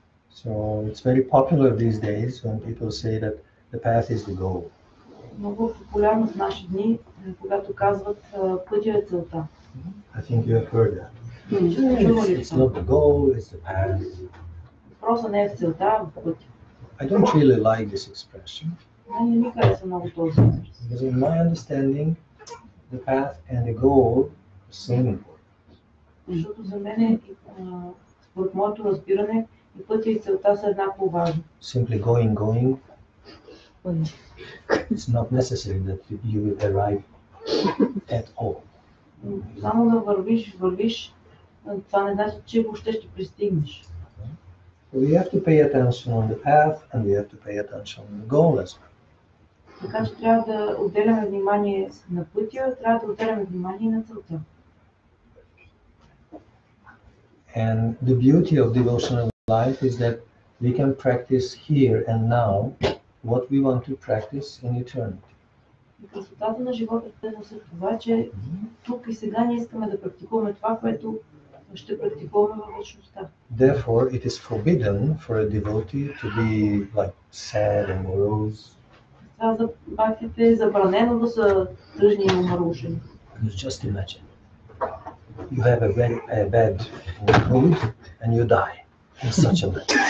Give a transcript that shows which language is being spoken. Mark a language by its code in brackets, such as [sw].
[en] So it's very popular these days when people say that the path is the goal. [bg] Много популярно в наши дни, когато казват пътя е целта. [en] I think you have heard that. It's not the goal, it's the path. [bg] Въпросът не е в целта, а в пътя. [en] I don't really like this expression. [bg] Не ми харесва много този израз. [en] Because in my understanding, the path and the goal are same important. [bg] Защото за мен, според моето разбиране, и пътя и целта са еднакво важни. [en] Simply going, it's not necessary that you will arrive at all. [bg] Само да вървиш, това не значи, че въобще ще пристигнеш. [en] We have to pay attention on the path and we have to pay attention on the goal as well. [bg] Така че трябва да отделяме внимание на пътя, трябва да отделяме внимание на целта. [en] And the beauty of devotional life is that we can practice here and now what we want to practice in eternity. [bg] И красотата на живота е това, че тук и сега ние искаме да практикуваме това, което ще практикуваме във вечността. [en] Therefore, it is forbidden for a devotee to be like sad and morose. [bg] Това за бхактите е забранено да са тъжни и умърушени. [en] Just imagine, you have a bad mood and you die in such a manner.